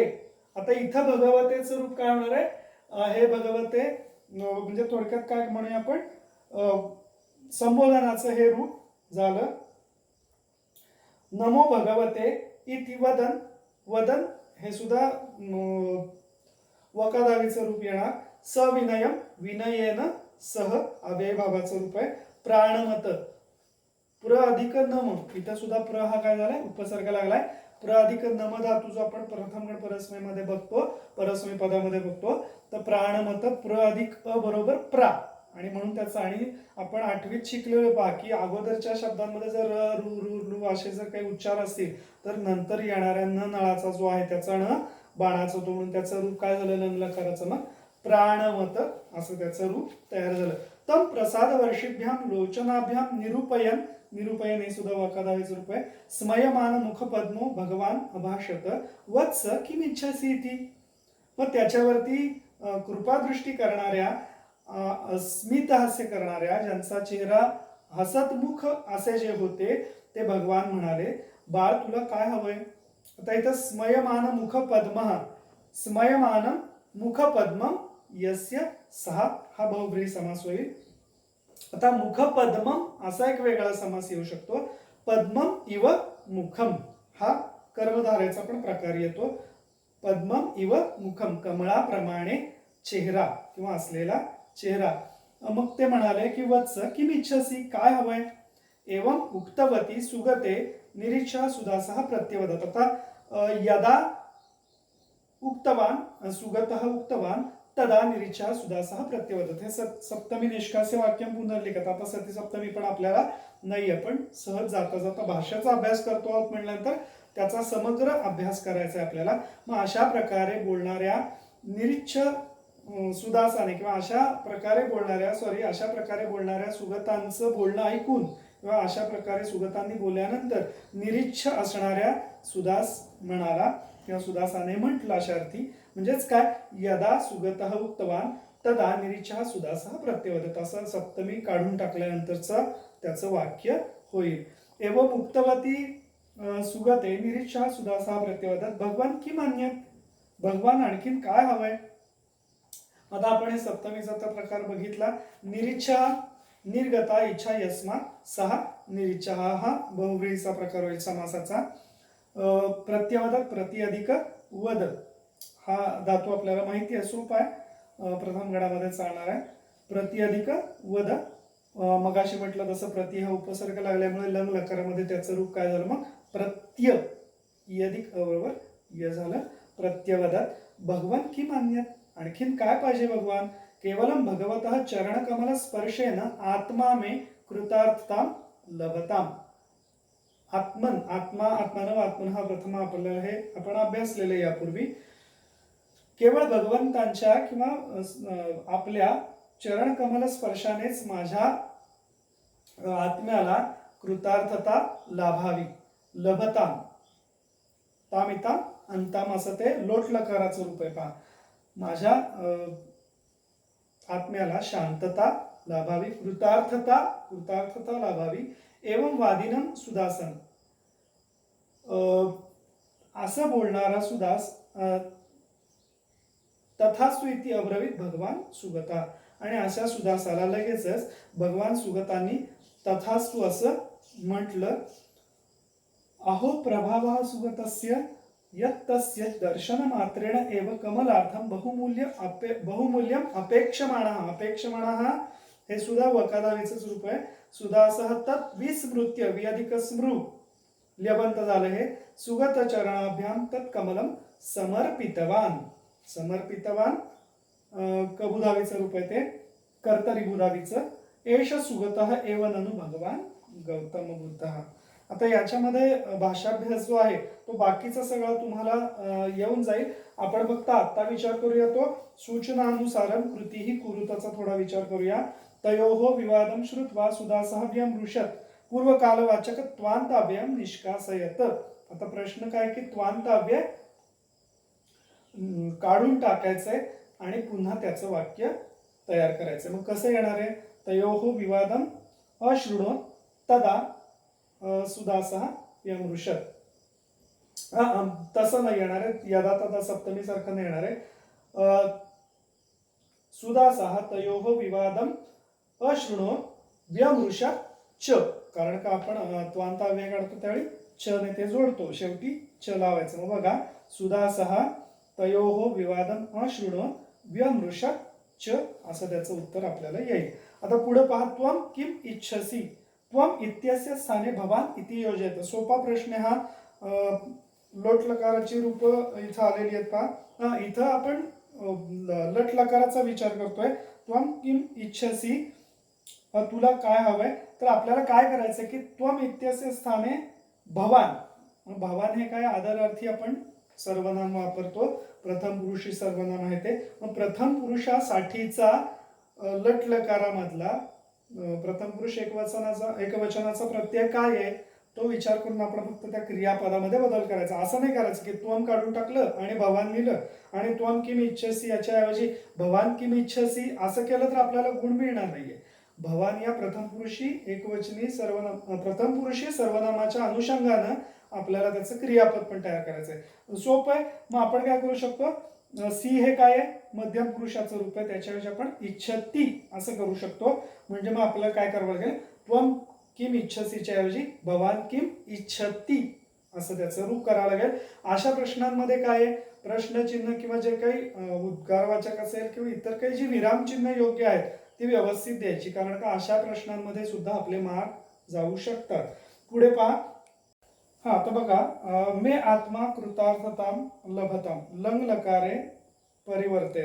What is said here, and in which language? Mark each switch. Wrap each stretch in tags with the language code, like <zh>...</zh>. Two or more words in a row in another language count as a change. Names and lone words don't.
<mr>आता इथं भगवतेचं रूप काय होणार आहे? हे भगवते म्हणजे थोडक्यात काय म्हणूया आपण, संबोधनाचं हे रूप झालं.</mr> <sa>नमो भगवते इति वदन.</sa> <mr>वदन हे सुद्धा वकादावीचं रूप येणार.</mr> <sa>सविनयम विनयेन सह</sa> <mr>अव्ययभावाचं रूप आहे.</mr> <sa>प्राणमत प्र अधिक नम,</sa> <mr>इथं सुद्धा प्र हा काय झालाय? उपसर्ग लागलाय. प्र अधिक नम धातू जो आपण प्रथम गण परस्मैमध्ये बघतो, परस्मै पदामध्ये बघतो, तर</mr> <sa>प्राणमत प्र अधिक अ बरोबर प्रा.</sa> <mr>आणि म्हणून त्याचा, आणि आपण 8वीत शिकलेलो पहा की अगोदरच्या शब्दांमध्ये जर रु रु लू असे जर काही उच्चार असतील तर नंतर येणाऱ्या न नळाचा जो आहे त्याचा न बाणाचा होतो, म्हणून त्याचं रूप काय झालं? न लकाराचं मग प्राणमत असं त्याचं रूप तयार झालं.</mr> <sa>तम प्रसाद वर्षिभ्याम लोचनाभ्याम निरूपयन.</sa> <mr>निरूपयन हे सुद्धा वकादावीचं रूप आहे.</mr> <sa>स्मयमान मुख पद्मो भगवान अभाषत वत्स किम इच्छासी इति.</sa> <mr>मग त्याच्यावरती कृपादृष्टी करणाऱ्या, स्मित हास्य करणाऱ्या, ज्यांचा चेहरा हसतमुख असे जे होते ते भगवान म्हणाले, बाळ तुला काय हवंय? आता इथं</mr> <sa>स्मयमान मुख पद्म, स्मयमान मुख पद्म यस्य सहा</sa> <mr>हा बहुव्रीही समास होईल. आता मुख पद्मम असा एक वेगळा समास येऊ शकतो.</mr> <sa>पद्मम इव मुखम</sa> <mr>हा कर्मधारेचा पण प्रकार येतो.</mr> <sa>पद्मम इव मुखम</sa> <mr>कमळाप्रमाणे चेहरा किंवा असलेला चेहरा. मग ते म्हणाले की</mr> <sa>वत्स किम इच्छसी,</sa> <mr>काय हवंय?</mr> <sa>एवं उक्तवती सुगते निरीक्षा सुदासः प्रत्यवदत. आता यदा उक्तवान सुगतः उक्तवान तदा निरीक्षा सुदासः प्रत्यवदत. हे सप्तमी निष्कास्य वाक्यम पुनर्लिखित.</sa> <mr>आता सती सप्तमी पण आपल्याला नाही, आपण सहज जाता जाता भाषेचा अभ्यास करतो आहोत म्हटल्यानंतर त्याचा समग्र अभ्यास करायचा आहे आपल्याला. मग अशा प्रकारे बोलणाऱ्या निरीच्छ सुदासाने किंवा अशा प्रकारे बोलणाऱ्या सुगतांचं बोलणं ऐकून किंवा अशा प्रकारे सुगतांनी बोलल्यानंतर निरीच्छ असणाऱ्या सुदास म्हणाला किंवा सुदासाने म्हटलं अशा अर्थी. म्हणजेच काय?</mr> <sa>यदा सुगतः उक्तवान तदा निरीच्छा सुदासः प्रत्यवदत</sa> <mr>असं सप्तमी काढून टाकल्यानंतरचं त्याचं वाक्य होईल.</mr> <sa>एवं उक्तवती सुगते निरीच्छा सुदासः प्रत्यवदत भगवान की मान्यत.</sa> <mr>भगवान आणखीन काय हवंय? आता आपण हे सप्तमीचा प्रकार बघितला.</mr> <sa>निरीच्छा निर्गता इच्छा यस्मात सहा निरीच्छा</sa> <mr>हा बहुव्रीहीचा प्रकार होईल समासाचा. प्रत्यवदत प्रति अधिक वद हा धातू आपल्याला माहिती आहे, सोपा आहे, प्रथम गणामध्ये चालणार आहे. प्रति अधिक वद, मगाशी म्हटलं तसं प्रति हा उपसर्ग लागल्यामुळे लंग लकारामध्ये त्याचं रूप काय झालं? मग प्रत्य इ अधिक अ बरोबर य झालं.</mr> <sa>प्रत्यवदत भगवान की मान्यत,</sa> <mr>आणखीन काय पाहिजे भगवान?</mr> <sa>केवलम भगवतः चरणकमल स्पर्शेन आत्मा में कृतार्थताम लभताम.</sa> <mr>आत्मन आत्मा आत्मानव आत्मन हा प्रथम आपल्याला हे आपण अभ्यासलेलं यापूर्वी. केवळ भगवंतांच्या किंवा आपल्या चरण कमल स्पर्शानेच माझ्या आत्म्याला कृतार्थता लाभावी. लभताम तामिता अंताम असं ते लोट लकाराचं रूप आहे पहा. माझ्या आत्म्याला शांतता लाभावी, कृतार्थता लाभावी.</mr> <sa>एवं वादिनम सुदासन,</sa> <mr>असं बोलणारा सुदास</mr> <sa>तथास्तु इति अब्रवीत भगवान सुगता.</sa> <mr>आणि अशा सुदासाला लगेचच भगवान सुगतांनी तथास्तु असं म्हटलं.</mr> <sa>अहो प्रभावः सुगतस्य यत्तस्य दर्शन मात्रेण एव कमलार्थम बहुमूल्यम अपेक्षमाणः.</sa> <mr>अपेक्षमाणः हे सुद्धा वकादावीचंच रूप आहे.</mr> <sa>सुदासः तत् विस्मृत्य वि अधिक स्मृ</sa> <mr>ल्यबंत झालं हे.</mr> <sa>सुगत चरणाभ्याम तत् कमलम समर्पितवान.</sa> <mr>समर्पितवान कबुधावीचं रूप आहे ते, कर्तरी बुधावीचं.</mr> <sa>एष सुगतः एव ननु भगवान गौतम बुद्धः.</sa> <mr>आता याच्यामध्ये भाषाभ्यास जो आहे तो बाकीचा सगळा तुम्हाला येऊन जाईल. आपण फक्त आत्ता विचार करूया तो</mr> <sa>सूचनानुसारम कृतीही कुरुताचा</sa> <mr>थोडा विचार करूया.</mr> <sa>तयोः विवादम श्रुत्वा सुदासः व्यमृषत पूर्वकालवाचक त्वांताव्यम निष्कासयत.</sa> <mr>आता प्रश्न काय की त्वांताव्य काढून टाकायचंय आणि पुन्हा त्याचं वाक्य तयार करायचं. मग कसं येणार आहे?</mr> <sa>तयोः विवादम अशृणोत तदा सुदासः यमृषत.</sa> <mr>तसं नाही येणार आहे, यदा तदा सप्तमी सारखं नाही येणार आहे.</mr> <sa>सुदासः तयोः विवादम अशृणोत व्यमृषत च.</sa> <mr>कारण का आपण त्वांत अव्यय काढतो त्यावेळी च ने ते जोडतो, शेवटी च लावायचं. मग बघा,</mr> <sa>सुदासः तयोः विवादम अशृणोत व्यमृषत च,</sa> <mr>असं त्याचं उत्तर आपल्याला येईल. आता पुढे पहा,</mr> <sa>त्वम किम इच्छसी, त्वम इत्यस्य स्थाने भवान इति योजयत.</sa> <mr>सोपा प्रश्न हा. लोट लकाराची रूप इथं आलेली आहेत पहा. इथं आपण लट लकाराचा विचार करतोय.</mr> <sa>त्वम किम इच्छसी,</sa> <mr>तुला काय हवंय, तर आपल्याला काय करायचं की</mr> <sa>त्वम इत्यस्य स्थाने भवान.</sa> <mr>भवान हे काय आदरार्थी आपण सर्वनाम वापरतो, प्रथम पुरुषी सर्वनाम आहे ते. मग प्रथम पुरुषासाठीचा लट लकारामधला प्रथम पुरुष एकवचनाचा प्रत्यय काय आहे तो विचार करून आपण फक्त त्या क्रियापदामध्ये बदल करायचा. असं नाही करायचं की त्वम काढून टाकलं आणि भवान लिहिलं आणि</mr> <sa>त्वम किम इच्छसी</sa> <mr>याच्याऐवजी</mr> <sa>भवान किम इच्छसी</sa> <mr>असं केलं तर आपल्याला गुण मिळणार नाहीये. भवान या प्रथम पुरुषी एकवचनी प्रथम पुरुषी सर्वनामाच्या अनुषंगानं आपल्याला त्याचं क्रियापद पण तयार करायचं आहे. सोपं आहे. मग आपण काय करू शकतो, सी हे काय आहे, मध्यम पुरुषाचं रूप आहे, त्याच्याऐवजी आपण इच्छती असं करू शकतो. म्हणजे मग आपल्याला काय करावं लागेल,</mr> <sa>त्वम किम इच्छसीच्या</sa> <mr>ऐवजी</mr> <sa>भवान किम इच्छती</sa> <mr>असं त्याचं रूप करावं लागेल. अशा प्रश्नांमध्ये काय आहे, प्रश्नचिन्ह किंवा जे काही उद्गारवाचक असेल किंवा इतर काही जी विरामचिन्ह योग्य आहेत ती व्यवस्थित द्यायची, कारण का अशा प्रश्नांमध्ये सुद्धा आपले मार्क जाऊ शकतात. पुढे पहा. तर बघा,</mr> <sa>मे आत्मा कृतार्थताम लभताम लंग लकारे परिवर्तयत.</sa>